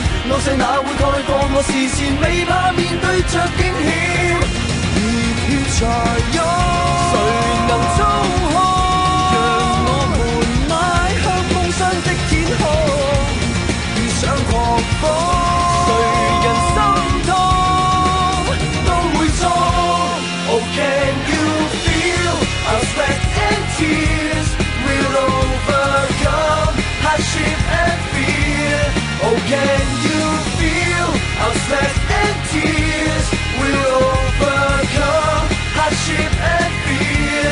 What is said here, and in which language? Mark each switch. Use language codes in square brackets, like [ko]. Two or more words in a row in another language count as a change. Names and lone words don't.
[yue] 惡勢哪會蓋過我視線，未怕面對着驚險。熱血才有，誰能操控？讓我們邁向夢想的天空，遇上狂風。 [en] Oh, can you feel our sweat and tears will overcome hardship and fear? Oh, can you feel our sweat and tears will overcome hardship and fear?